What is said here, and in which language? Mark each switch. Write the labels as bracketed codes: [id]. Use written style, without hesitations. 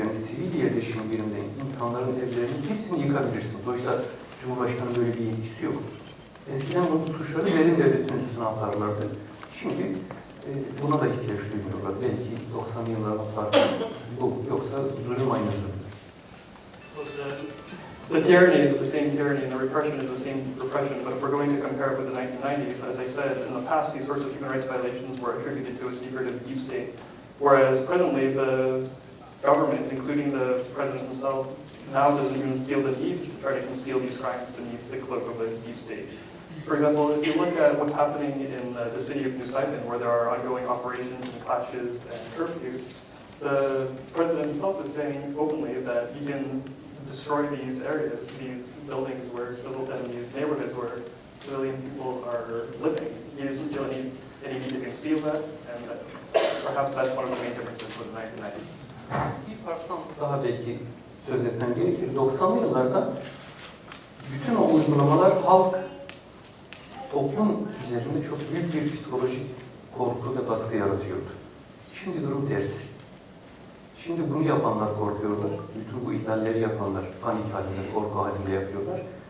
[tr] Yani sivil yerleşim yerinde insanların evlerinin hepsini yıkabilirsiniz. Oysa Cumhurbaşkanı böyle bir yetkisi yok. Eskiden bu suçları derin devletin üstüne atarlardı. Şimdi buna da ihtiyaç duymuyorlar. Belki 90'lı yılların farkı bu. Yoksa zulüm aynı zulüm. [en] The tyranny is the same tyranny and the repression is the same repression, but if we're going to compare it with the 1990s, as I said, in the past these sorts of human rights violations were attributed to a secretive deep state, whereas presently the government, including the president himself, now doesn't even feel the need to try to conceal these crimes beneath the cloak of a deep state. For example, if you look at what's happening in the city of Nusaybin, where there are ongoing operations and clashes and curfews, the president himself is saying openly that he can destroy these areas, these buildings where and these neighborhoods where civilian people are living. He doesn't feel any need to conceal that, and perhaps that's one of the main differences with the 1990s. [tr] Bir parçam daha belki söz etmem gerekir. 90'lı yıllarda bütün o uygulamalar halk, toplum üzerinde çok büyük bir psikolojik korku ve baskı yaratıyordu. Şimdi durum tersi. Şimdi bunu yapanlar korkuyorlar. Bütün bu ihlalleri yapanlar panik halinde, korku halinde yapıyorlar.